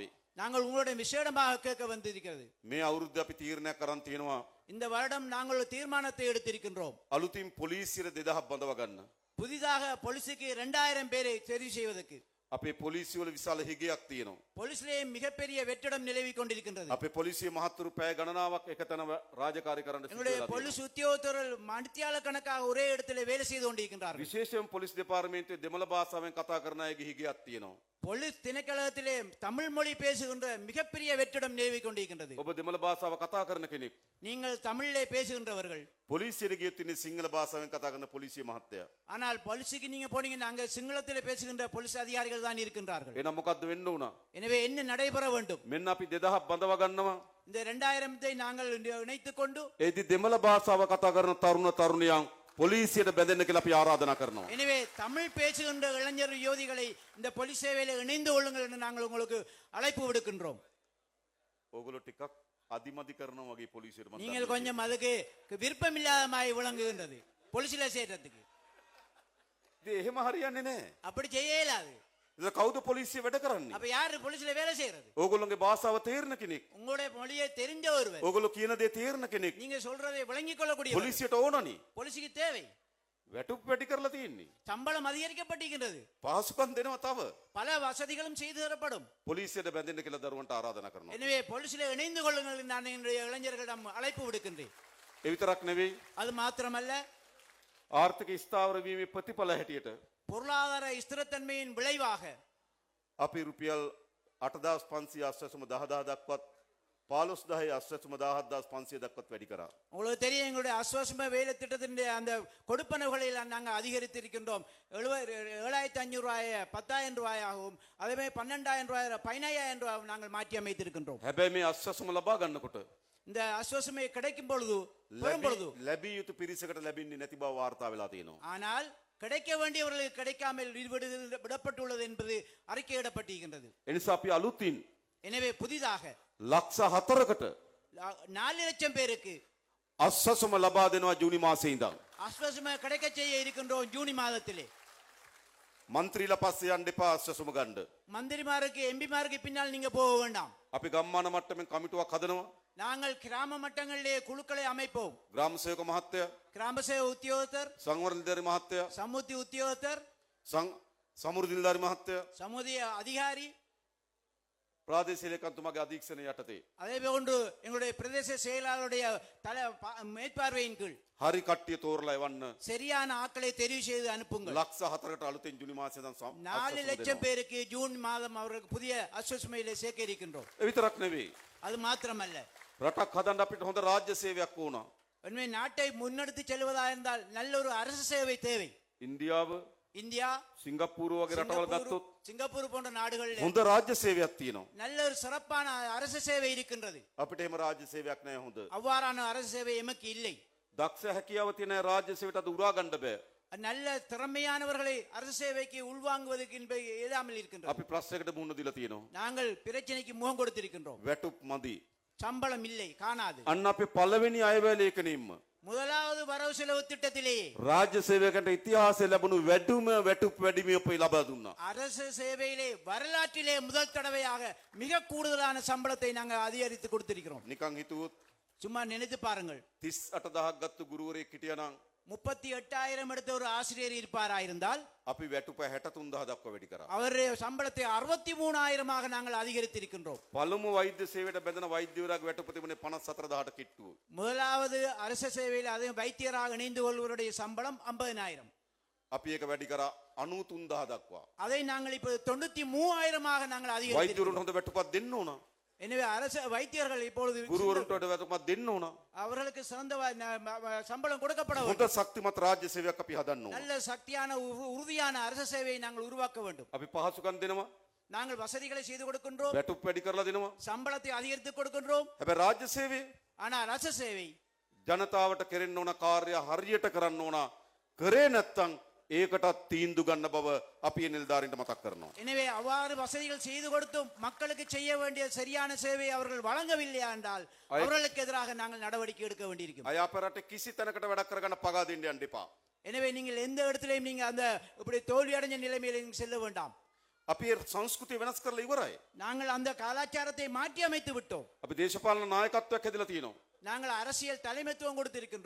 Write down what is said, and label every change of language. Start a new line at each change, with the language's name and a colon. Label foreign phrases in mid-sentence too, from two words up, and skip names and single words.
Tamil: நாங்கள் உங்களுடைய விசேடமாக கேட்க வந்திருக்கிறது.
Sinhala: මේ අවුරුද්ද අපි තීරණයක් කරන් තියෙනවා.
Tamil: இந்த வருடம் நாங்கள் ஒரு தீர்மானத்தை எடுத்திருக்கின்றோம்.
Sinhala: අලුතින් පොලිසියට 2000ක් බඳව ගන්න.
Tamil: புதிதாக போலீஸுக்கு 2000 பேரை தெரிவு செய்வதற்கு.
Sinhala: අපේ පොලිසිය වල විශාල හිගයක් තියෙනවා.
Tamil: போலீஸிலே மிகப்பெரிய வெற்றிடம் நிலவி கொண்டிருக்கின்றது.
Sinhala: අපේ පොලිසිය මහත්තුරු පැය ගණනාවක් එකතැන රාජකාරී කරන්න සිදු
Tamil: என்னுடைய
Sinhala: වෙලා තියෙනවා.
Tamil: போலீஸ் உத்தியோகத்தர்கள் மணித்தியால கணக்காக ஒரே இடத்துல வேலை செய்து கொண்டிருக்கின்றார்கள்.
Sinhala: විශේෂයෙන් පොලිස් දෙපාර්තමේන්තුවේ දෙමළ භාෂාවෙන් කතා කරන අයගේ හිගයක් තියෙනවා.
Tamil: போலீஸ் திணைக்களத்திலே தமிழ் மொழி பேசுகின்ற மிகப்பெரிய வெற்றிடம் நிலவி கொண்டிருக்கின்றது.
Sinhala: ඔබ දෙමළ භාෂාව කතා කරන කෙනෙක්.
Tamil: நீங்கள் தமிழிலே பேசுகின்றவர்கள்.
Sinhala: පොලිසියට ගියොත් ඉන්නේ සිංහල භාෂාවෙන් කතා කරන පොලිසිය මහත්තයා.
Tamil: ஆனால் போலீஸுக்கு நீங்க போனீங்கன்னா அங்க சிங்களத்திலே பேசுகின்ற போலீஸ் அதிகாரிகள் தான் இருக்கின்றார்கள்.
Sinhala: එහෙනම් මොකද්ද වෙන්න උනා?
Tamil: எனவே என்ன நடைபெற வேண்டும்?
Sinhala: මෙන්න අපි 2000ක් බඳව ගන්නවා.
Tamil: இந்த 2000 நாங்கள் இணைத்துக் கொண்டு
Sinhala: ඒදි දෙමළ භාෂාව කතා කරන තරුණ තරුණියන් පොලිසියට බැඳෙන්න කියලා අපි ආරාධනා කරනවා.
Tamil: எனவே தமிழ் பேசுகின்ற இளைஞர் யுவதிகளை இந்த போலீஸ் சேவையில இணைந்து கொள்ளுங்கள் என்று நாங்கள் உங்களுக்கு அழைப்பு விடுக்கின்றோம்.
Sinhala: ඕගොල්ලෝ ටිකක් අදිමදි කරනවා වගේ පොලිසියට මම
Tamil: நீங்கள் கொஞ்சம் அதுக்கு விருப்பமில்லாத மாதிரி விளங்குகின்றது போலீஸ்ல சேர்றதுக்கு.
Sinhala: ඉතින් එහෙම හරියන්නේ නැහැ.
Tamil: அப்படி செய்ய இயலாது.
Sinhala: ඒක කවුද පොලිසිය වැඩ කරන්නේ?
Tamil: அப்ப யாரு போலீஸ்ல வேலை செய்யறது?
Sinhala: ඕගොල්ලෝගේ භාෂාව තේරෙන කෙනෙක්.
Tamil: உங்களுடைய மொழியை தெரிஞ்ச ஒருவர்,
Sinhala: ඕගොල්ලෝ කියන දේ තේරෙන කෙනෙක්.
Tamil: நீங்க சொல்றதை விளங்கிக் கொள்ளக்கூடிய
Sinhala: පොලිසියට ඕනනේ.
Tamil: போலீஸுக்கு தேவை.
Sinhala: වැටුප් වැඩි කරලා තියෙන්නේ.
Tamil: சம்பளம் அதிகரிக்கப்பட்டிருக்கிறது.
Sinhala: පහසුකම් දෙනවා තව.
Tamil: பல வசதிகளும் செய்து தரப்படும்.
Sinhala: පොලිසියට බැඳෙන්න කියලා දරුවන්ට ආරාධනා කරනවා.
Tamil: எனவே போலீஸ்ல இணைந்து கொள்ளுங்கள் என்று நான் என்னுடைய இளைஞர்களிடம் அழைப்பு விடுக்கின்றேன்.
Sinhala: ඒ විතරක් නෙවෙයි.
Tamil: அது மாத்திரமல்ல,
Sinhala: ආර්ථික ස්ථාවර වීමේ ප්‍රතිඵල හැටියට
Tamil: பொருளாதார ஸ்திரத்தன்மையின் விளைவாக
Sinhala: අපි රුපියල් 8500 දක්වත් 15000 දක්වත් වැඩි කරා.
Tamil: உங்களுக்கு தெரியும், எங்களுடைய அஸ்வசம வேலை திட்டத்தின் அந்த கொடுப்பனவுகளை நாங்கள் அதிகரித்திருக்கின்றோம். 7,500 ரூபாயை 10,000 ரூபாயாகவும், அதே மாதிரி 12,000 ரூபாய் 15,000 ரூபாய் நாங்கள் மாற்றி அமைத்திருக்கின்றோம்.
Sinhala: හැබැයි මේ අස්වැසුම ලබා ගන්නකොට
Tamil: இந்த அஸ்வசமை கிடைக்கும் பொழுது, பெறும் பொழுது,
Sinhala: ලැබිය යුතු පිරිසකට ලැබෙන්නේ නැති බව වාර්තා වෙලා තියෙනවා.
Tamil: ஆனால் கிடைக்க வேண்டியவர்களுக்கு கிடைக்காமல் விடப்பட்டுள்ளது என்பது அறிக்கையிடப்பட்டிருக்கின்றது.
Sinhala: එනිසා අපි අලුතින්
Tamil: எனவே புதிதாக
Sinhala: ලක්ෂ 4කට
Tamil: 4 லட்சம் பேருக்கு
Sinhala: අස්වැසුම ලබා දෙනවා ජූනි මාසයේ ඉඳන්.
Tamil: அஸ்வசம கிடைக்க செய்ய இருக்கின்றோம் ஜூனி மாதத்திலே.
Sinhala: මන්ත්‍රීලා පස්සේ යන්න එපා අස්වැසුම ගන්න.
Tamil: மந்திரிமாருக்கு எம்பிமாருக்கு பின்னால் நீங்க போக வேண்டாம்.
Sinhala: අපි ගම්මාන මට්ටමින් කමිටුවක් හදනවා.
Tamil: நாங்கள் கிராம மட்டங்களிலே குழுக்களை அமைப்போம்.
Sinhala: ග්‍රාම සේවක මහත්තයා,
Tamil: கிராம சேவை உத்தியோகத்தர்,
Sinhala: සංවර්ධන නිලධාරි මහත්තයා,
Tamil: சமுத்தி உத்தியோகத்தர்,
Sinhala: සමෘද්ධි නිලධාරි මහත්තයා,
Tamil: சமுதிய அதிகாரி,
Sinhala: ප්‍රාදේශීය ලේකම්තුමාගේ අධීක්ෂණය යටතේ
Tamil: அதே போன்று எங்களுடைய பிரதேச செயலாளருடைய மேற்பார்வையின் கீழ்
Sinhala: හරි කට්ටිය තෝරලා එවන්න
Tamil: சரியான ஆட்களை தெரிவு செய்து அனுப்புங்கள்.
Sinhala: ලක්ෂ 4කට අලුතෙන් ජුනි මාසයේ දන්
Tamil: 4 லட்சம் பேருக்கு ஜூன் மாதம் அவர்களுக்கு புதிய அஸ்வசுமையிலே சேர்க்க இருக்கின்றோம்.
Sinhala: ඒ විතරක් නෙවෙයි
Tamil: அது மாத்திரமல்ல,
Sinhala: රටක් හදන්න අපිට හොඳ රාජ්‍ය සේවයක් ඕන.
Tamil: உண்மை நாட்டை முன்னெடுத்து செல்வதாக இருந்தால் நல்ல ஒரு அரசு சேவை தேவை.
Sinhala: ඉන්දියාව
Tamil: இந்தியா,
Sinhala: සිංගප්පූරු වගේ රටවල් ගත්තොත්
Tamil: சிங்கப்பூர் போன்ற நாடுகளில்
Sinhala: හොඳ රාජ්‍ය සේවයක් තියෙනවා.
Tamil: நல்ல ஒரு சிறப்பான அரசு சேவை இருக்கின்றது.
Sinhala: අපිට එහෙම රාජ්‍ය සේවයක් නැහැ හොඳ.
Tamil: அவ்வாறான அரசு சேவை எமக்கு இல்லை.
Sinhala: දක්ෂ හැකියාව තියෙන රාජ්‍ය සේවයට අද උරා ගන්න බෑ.
Tamil: நல்ல திறமையானவர்களை அரசு சேவைக்கு உள்வாங்குவதற்கு இயலாமல் இருக்கின்றது.
Sinhala: අපි ප්‍රශ්නයකට මුහුණ දීලා තියෙනවා.
Tamil: நாங்கள் பிரச்சனைக்கு முகம் கொடுத்திருக்கின்றோம்.
Sinhala: වැටුප් මදි.
Tamil: சம்பளம் இல்லை, காணாது.
Sinhala: අන්න අපි පළවෙනි අයවැය ලේඛනයෙන්ම
Tamil: முதலாவது வரவு செலவு திட்டத்திலேயே
Sinhala: රාජ්‍ය සේවකයන්ට ඉතිහාසයේ ලැබුණු වැඩිම වැටුප් වැඩිමිය අපේ ලබා දුන්නා.
Tamil: அரசு சேவையிலே வரலாற்றிலே முதல் தடவையாக மிக கூடுதலான சம்பளத்தை நாங்கள் அதிகரித்து கொடுத்திருக்கிறோம்.
Sinhala: නිකන් හිතුවොත්
Tamil: சும்மா நினைத்து பாருங்கள்,
Sinhala: 38000ක් ගත්තු ගුරුවරයෙක් හිටියානම්
Tamil: 38,000 எடுத்த ஒரு ஆசிரியர் இருப்பாராயிருந்தால்
Sinhala: අපි වැටුප 63000 දක්වා වැඩි කරා.
Tamil: அவருடைய சம்பளத்தை 63,000 நாங்கள் அதிகரித்திருக்கின்றோம்.
Sinhala: පළමු වෛද්‍ය සේවයට බැඳෙන වෛද්‍යවරයාගේ වැටුප තිබුණේ 54000ට කිට්ටුව.
Tamil: முதலாவது அரசு சேவையில் அது வைத்தியராக இணைந்து கொள்வருடைய சம்பளம் 50,000.
Sinhala: අපි ඒක වැඩි කරා 93000 දක්වා.
Tamil: அதை நாங்கள் இப்போது 93,000 நாங்கள் அதிகரித்திருக்கிறோம்.
Sinhala: වෛද්‍යවරුන්ට හොඳ වැටුපක් දෙන්න ඕන.
Tamil: எனவே அரசு வைத்தியர்கள் இப்பொழுது
Sinhala: ගුරුවරුන්ට හොඳ වැටුපක් දෙන්න ඕන.
Tamil: அவர்களுக்கு சிறந்த சம்பளம் கொடுக்கப்பட
Sinhala: හොඳ
Tamil: வேண்டும்.
Sinhala: ශක්තිමත් රාජ්‍ය සේවයක් අපි හදන්න ඕන.
Tamil: நல்ல சக்தியான உறுதியான அரசு சேவையை நாங்கள் உருவாக்க வேண்டும்.
Sinhala: අපි පහසුකම් දෙනවා,
Tamil: நாங்கள் வசதிகளை செய்து கொடுக்கின்றோம்,
Sinhala: වැටුප් වැඩි කරලා දෙනවා.
Tamil: சம்பளத்தை அதிகரித்து கொடுக்கின்றோம்.
Sinhala: හැබැයි රාජ්‍ය සේවය
Tamil: ஆனால் அரசு சேவை
Sinhala: ජනතාවට කෙරෙන්න ඕන කාර්ය හරියට කරන්න ඕන. කරේ නැත්තම් ඒකටත් තීන්දුව ගන්න බව අපි ඒ නිලධාරීන්ට මතක් කරනවා.
Tamil: எனவே அவ்வாறு வசதிகள் செய்து கொடுத்தும் மக்களுக்கு செய்ய வேண்டிய சரியான சேவை அவர்கள் வழங்கவில்லையா என்றால் அவர்களுக்கு எதிராக நாங்கள் நடவடிக்கை எடுக்க வேண்டியிருக்கும்.
Sinhala: අය අපේ රටේ කිසි තැනකට වැඩක් කරගන්න පගා දෙන්න යන්න එපා.
Tamil: எனவே நீங்கள் எந்த இடத்திலையும் நீங்க அந்த இப்படி தோல்வி அடைஞ்ச நிலைமையில நீங்க செல்ல வேண்டாம்.
Sinhala: අපි ඒ සංස්කෘතිය වෙනස් කරලා ඉවරයි.
Tamil: நாங்கள் அந்த கலாச்சாரத்தை மாற்றி அமைத்து விட்டோம்.
Sinhala: අපි දේශපාලන නායකත්වයක් හැදලා තියෙනවා.
Tamil: நாங்கள் அரசியல் தலைமைத்துவம் கொடுத்திருக்கின்றோம்.